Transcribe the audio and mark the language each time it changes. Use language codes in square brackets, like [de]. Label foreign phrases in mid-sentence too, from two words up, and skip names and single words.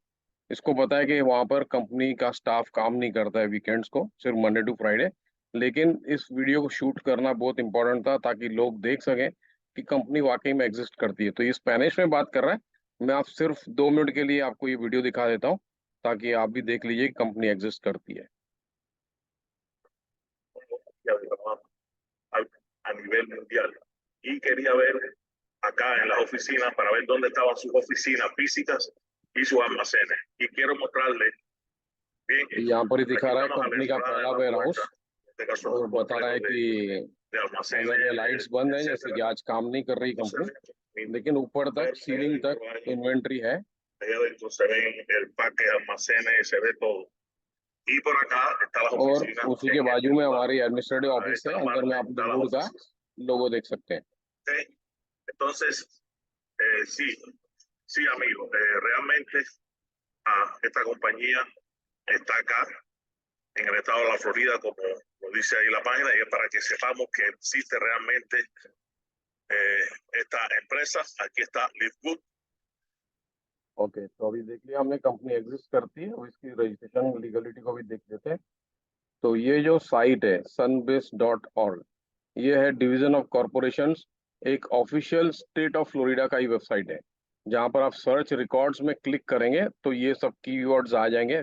[hi] इसको पता है कि वहाँ पर कंपनी का स्टाफ काम नहीं करता है वीकेंड्स को, सिर्फ [en] Monday to Friday. [hi] लेकिन इस वीडियो को शूट करना बहुत इंपॉर्टेंट था ताकि लोग देख सकें कि कंपनी वाकई में एग्जिस्ट करती है। तो ये स्पेनिश में बात कर रहा है। मैं आप सिर्फ 2 मिनट के लिए आपको ये वीडियो दिखा देता हूँ ताकि आप भी देख लीजिए कि कंपनी एग्जिस्ट करती है। [es] a, a nivel mundial. Y quería ver acá en las oficinas para ver dónde estaban sus oficinas físicas y sus almacenes. Y quiero mostrarles bien, [hi] यहाँ पर ही [es] aquí [hi] दिखा रहा है [es] estamos a la [hi] कंपनी का [es] entrada de [hi] पहला [es] la [hi] वेयर हाउस, [es] puerta, en este caso [hi] और [es] un [hi] बता रहा [es] complejo [hi] है कि [es] de almacenes, [hi] अंदर में लाइट्स बंद है, जैसे कि [es] etcétera. [hi] आज काम नहीं कर रही [es] No se [hi] कंपनी, [es] ve, [hi] लेकिन ऊपर [es] ver, [hi] तक सीलिंग तक इन्वेंट्री है। [es] allá adentro se ven el paque, almacenes, se ve todo. Y por acá están las [hi] और [es] oficinas [hi] उसी के [es] en este [hi] बाजू में [es] lugar. [hi] हमारी एडमिनिस्ट्रेटिव [es] A [hi] ऑफिस है, [es] esta [hi] अंदर में [es] parte [hi] आप [es] están las [hi] लिववुड का [es] oficinas. [hi] लोगो देख सकते हैं। [es] ¿Okay? Entonces, sí, sí, amigo, realmente esta compañía está acá en el estado de la Florida, como lo dice ahí la página, y es para que sepamos que existe realmente esta empresa. Aquí está LiveGood. [hi] ओके, तो अभी देख लिया हमने कंपनी एग्जिस्ट करती है, और इसकी [en] registration legality [hi] को भी देख लेते हैं। तो ये जो साइट है sunbase.org, ये है [en] Division of Corporations, [hi] एक [en] official State of Florida [hi] का ही वेबसाइट है। जहां पर आप [en] search records [hi] में क्लिक करेंगे तो ये सब कीवर्ड्स आ जाएंगे।